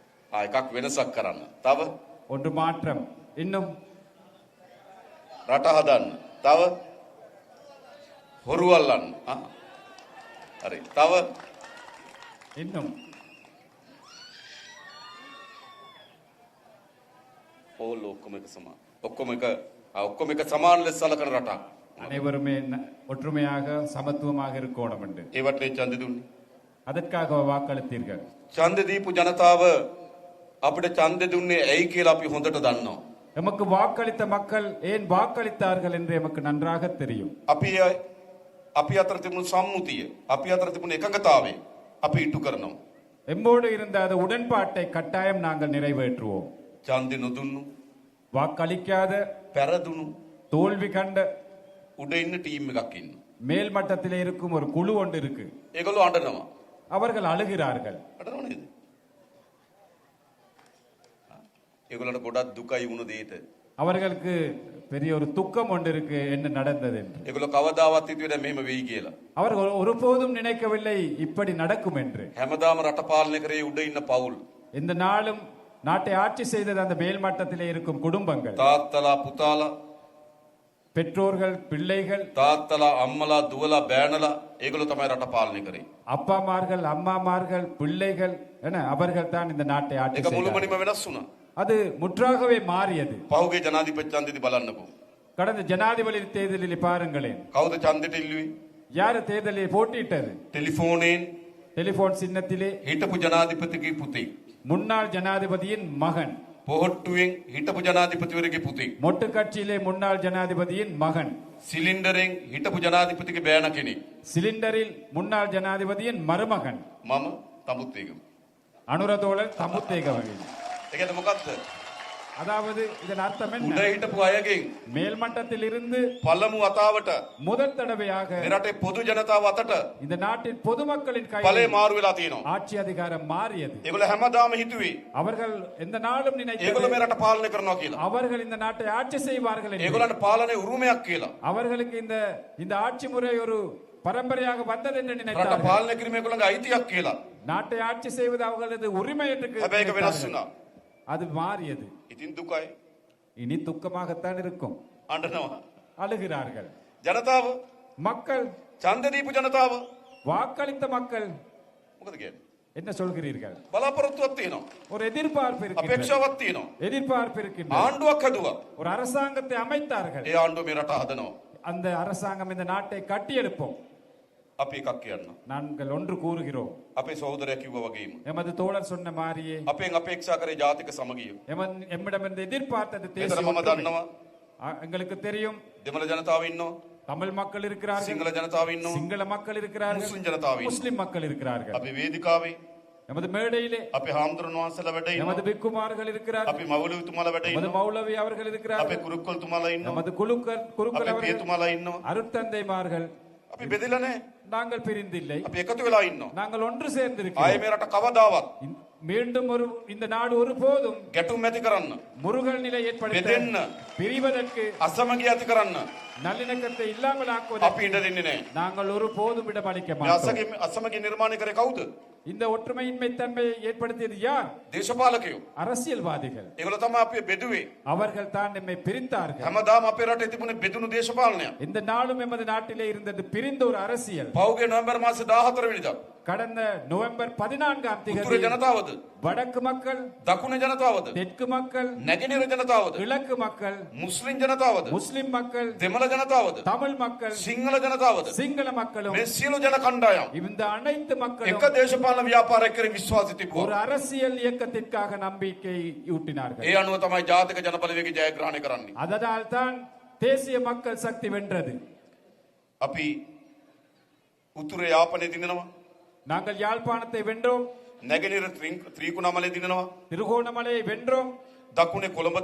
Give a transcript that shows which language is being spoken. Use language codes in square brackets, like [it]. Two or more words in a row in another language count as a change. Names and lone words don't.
[si] එකක් වෙනසක් කරන්න. තව [ta] ஒன்று மாற்றம். இன்னும் [si] රට හදන්න. තව හොරු අල්ලන්න. හරි. තව [ta] இன்னும் [si] ඕල් ඔක්කොම එක සමාන. ඔක්කොම එක සමාන ලෙස සලකන රටක්. [ta] அனைவருமே ஒற்றுமையாக சமத்துவமாக இருக்கணும் என்று [si] ඒවට ඡන්දෙ දුන්නේ. [ta] அதற்காக வாக்களித்தீர்கள். [si] ඡන්දෙ දීපු ජනතාව අපිට ඡන්දෙ දුන්නේ ඇයි කියලා අපි හොඳට දන්නවා. [ta] எமக்கு வாக்களித்த மக்கள் ஏன் வாக்களித்தார்கள் என்று எமக்கு நன்றாக தெரியும். [si] අපි අතර තිබුණු සම්මුතිය, අපි අතර තිබුණු එකඟතාවය අපි ඉටු කරනවා. [ta] எம்மோடு இருந்த அந்த உடன்பாட்டை கட்டாயம் நாங்கள் நிறைவேற்றுவோம். [si] ඡන්දෙ නොදුන්නු, [ta] வாக்களிக்காத [si] පෙරදුණු, [ta] தோல்வி கண்ட [si] උඩ ඉන්න ටීම් එකක් ඉන්නවා. [ta] மேல் மட்டத்திலே இருக்கும் ஒரு குழு ஒன்று இருக்கு. [si] ඒගොල්ලෝ අඬනවා. [ta] அவர்கள் அழுகிறார்கள். [si] අඬනව නේද? ඒගොල්ලන්ට ගොඩක් දුකයි වුණ දෙයට. [ta] அவர்களுக்கு பெரிய ஒரு துக்கம் ஒன்று இருக்கு என்ன நடந்தது என்று. [si] ඒගොල්ලෝ කවදාවත් හිතුවේ නැහැ මෙහෙම වෙයි කියලා. [ta] அவர்கள் ஒருபோதும் நினைக்கவில்லை இப்படி நடக்கும் என்று. [si] හැමදාම රට පාලනය කරේ උඩ ඉන්න පවුල්. [ta] இந்த நாளும் நாட்டை ஆட்சி செய்தது அந்த மேல் மட்டத்திலே இருக்கும் குடும்பங்கள், [si] තාත්තලා පුතාලා, [ta] பெற்றோர்கள், பிள்ளைகள், [si] තාත්තලා අම්මලා දුවලා බෑනලා ඒගොල්ලෝ තමයි රට පාලනය කරේ. [ta] அப்பாமார்கள், அம்மாமார்கள், பிள்ளைகள் என அவர்கள் தான் இந்த நாட்டை ஆட்சி [si] ඒක [ta] செய்தார்கள். [si] මුළුමනින්ම වෙනස් වුණා. [ta] அது முற்றாகவே மாறியது. [si] පහුගේ ජනාධිපති ඡන්දෙදි බලන්නකෝ. [ta] கடந்த ஜனாதிபதி தேர்தலில் பாருங்களேன், [si] කවුද ඡන්දෙට ඉල්ලුවේ? [ta] யாரு தேர்தலில் போட்டியிட்டது? [si] ටෙලිෆෝනයෙන් [ta] டெலிபோன் சின்னத்திலே [si] හිටපු ජනාධිපතිගේ පුතේ, [ta] முன்னாள் ஜனாதிபதியின் மகன், [si] පොහොට්ටුවෙන් හිටපු ජනාධිපතිවරගේ පුතේ, [ta] மொட்டு கட்சியிலே முன்னாள் ஜனாதிபதியின் மகன், [si] සිලින්ඩරෙන් හිටපු ජනාධිපතිගේ බෑන කෙනෙක්. [ta] சிலிண்டரில் முன்னாள் ஜனாதிபதியின் மருமகன் [si] මම තමුත් ඒකම. [ta] அனுரதோழர் தம்புத்தேகவர்கள். [si] ඒකද මොකද්ද? [ta] அதாவது இதன் அர்த்தம் [si] උඩ [ta] என்ன? [si] හිටපු අයගෙන් [ta] மேல் மட்டத்தில் இருந்து [si] පළමු වතාවට [ta] முதல் தடவையாக [si] මේ රටේ පොදු ජනතාව අතට [ta] இந்த நாட்டின் பொதுமக்களின் [si] ඵලය [ta] கையில் [si] මාරු වෙලා තියෙනවා. [ta] ஆட்சி அதிகாரம் மாறியது. [si] ඒගොල්ලෝ හැමදාම හිතුවේ [ta] அவர்கள் எந்த நாளும் [si] ඒගොල්ලෝ [ta] நினைத்தது [si] මේ රට පාලනය කරනවා කියලා. [ta] அவர்கள் இந்த நாட்டை ஆட்சி செய்வார்கள் என்று. [si] ඒගොල්ලන්ට පාලනයේ උරුමයක් කියලා. [ta] அவர்களுக்கு இந்த ஆட்சி முறை ஒரு பரம்பரையாக வந்தது என்று [si] රට [ta] நினைத்தார்கள். [si] පාලනය කිරීම ඒගොල්ලන්ගේ අයිතියක් කියලා. [ta] நாட்டை ஆட்சி செய்வது அவர்களது உரிமை என்று [si] හැබැයි ඒක වෙනස් [ta] நினைத்தார்கள். [si] වුණා. [ta] அது மாறியது. [si] ඉතින් දුකයි. [ta] இனி துக்கமாகத்தான் இருக்கும். [si] අඬනවා. [ta] அழுகிறார்கள். [si] ජනතාව, [ta] மக்கள், [si] ඡන්ද දීපු ජනතාව [ta] வாக்களித்த மக்கள் [si] මොකද කියන්නේ? [ta] என்ன சொல்கிறீர்கள்? [si] බලාපොරොත්තුවක් තියෙනවා. [ta] ஒரு எதிர்பார்ப்பு இருக்கின்றது. [si] අපේක්ෂාවක් තියෙනවා. [ta] எதிர்பார்ப்பு இருக்கின்றது. [si] ආණ්ඩුවක් හදුවා. [ta] ஒரு அரசாங்கத்தை அமைத்தார்கள். [si] ඒ ආණ්ඩුව මේ රට හදනවා. [ta] அந்த அரசாங்கம் இந்த நாட்டை கட்டியெழுப்போம். [si] අපි එකක් කියන්න. [ta] நாங்கள் ஒன்று கூறுகிறோம். [si] අපේ සහෝදරයා කිව්වා වගේම [ta] எமது தோழர் சொன்ன மாதிரியே [si] අපෙන් අපේක්ෂා කරේ ජාතික සමගිය. [ta] எம்மிடமிருந்து எதிர்பார்த்தது [si] මෙතන [ta] தேசிய [si] මම [ta] ஒற்றுமை. [si] දන්නවා [ta] எங்களுக்கு தெரியும், [si] දෙමළ ජනතාව ඉන්නවා, [ta] தமிழ் மக்கள் இருக்கிறார்கள், [si] සිංහල ජනතාව ඉන්නවා, [ta] சிங்கள மக்கள் இருக்கிறார்கள், [si] මුස්ලිම් ජනතාව ඉන්නවා. [ta] முஸ்லிம் மக்கள் இருக்கிறார்கள். [si] අපි වේදිකාවේ [ta] எமது மேடையிலே [si] අපේ හාමුදුරන් වහන්සේලා වැඩ [ta] எமது [si] ඉන්නවා. [ta] பிக்குமார்கள் இருக்கிறார்கள், [si] අපි මවලුතුමාලා වැඩ [ta] எமது [si] ඉන්නවා. [ta] மௌலவி அவர்கள் [si] අපේ [ta] இருக்கிறார்கள், [si] කුරුක්කල්තුමාලා ඉන්නවා. [ta] எமது குருக்கள் [si] අපේ [ta] அவர்கள், [si] පියතුමාලා ඉන්නවා. [ta] அருட்தந்தைமார்கள். [si] අපි බෙදලා නැහැ. [ta] நாங்கள் பிரிந்தில்லை, [si] අපි එකතු වෙලා ඉන්නවා. [ta] நாங்கள் ஒன்று [si] ආයේ [ta] சேர்ந்திருக்கிறோம். [si] මේ රට කවදාවත් [ta] மீண்டும் இந்த நாடு ஒருபோதும் [si] ගැටුම් ඇති කරන්න, [ta] முருகல் நிலை ஏற்படுத்த [si] බෙදෙන්න, [ta] பிரிவதற்கு [si] අසමගිය ඇති කරන්න [ta] நல்லிணக்கத்தை இல்லாமல் [si] අපි [ta] ஆக்குவதற்கு [si] ඉඩ දෙන්නේ නැහැ. [ta] நாங்கள் ஒருபோதும் இடமளிக்க [si] මේ [ta] மாட்டோம். [si] අසමගිය නිර්මාණය කරේ කවුද? [ta] இந்த ஒற்றுமையின்மை தன்மையை ஏற்படுத்தியது யார்? [si] දේශපාලකයෝ. [ta] அரசியல்வாதிகள். [si] ඒගොල්ලෝ තමයි අපි බෙදුවේ. [ta] அவர்கள் தான் நம்மை பிரித்தார்கள். [si] හැමදාම අපේ රටේ තිබුණේ බෙදුණු දේශපාලනයක්. [ta] இந்த நாளும் எமது நாட்டிலே இருந்தது பிரிந்த ஒரு அரசியல். [si] පෞගේ නොවැම්බර් මාසේ 14 වෙනිදා [ta] கடந்த நவம்பர் 14ஆம் [si] උතුර [ta] தேதி [si] ජනතාවද, [ta] வடக்கு மக்கள், [si] දකුණ ජනතාවද, [ta] தெற்கு மக்கள், [si] නැගෙනහිර ජනතාවද, [ta] கிழக்கு மக்கள், [si] මුස්ලිම් ජනතාවද, [ta] முஸ்லிம் மக்கள், [si] දෙමළ ජනතාවද, [ta] தமிழ் மக்கள், [si] සිංහල ජනතාවද, [ta] சிங்கள மக்களும், [si] මේ සියලු ජන කණ්ඩායම් [ta] இந்த அனைத்து [si] එක [ta] மக்களும் [si] දේශපාලන ව්‍යාපාරයක් කරේ විශ්වාසය [ta] ஒரு [si] තිබුවා. [ta] அரசியல் இயக்கத்திற்காக நம்பிக்கை ஊட்டினார்கள். [si] ඒ අනුව තමයි ජාතික ජනබලවේගය ජයග්‍රහණය කරන්නේ. [ta] அதனால் தான் தேசிய மக்கள் சக்தி வென்றது. [si] අපි උතුරේ යාපනයේ දිනනවා, [ta] நாங்கள் யாழ்ப்பாணத்தை வென்றோம், [si] නැගෙනහිර ත්‍රිකුණාමලයේ දිනනවා, [ta] திருகோணமலையை வென்றோம், [si] දකුණේ කොළඹ දිනනවා.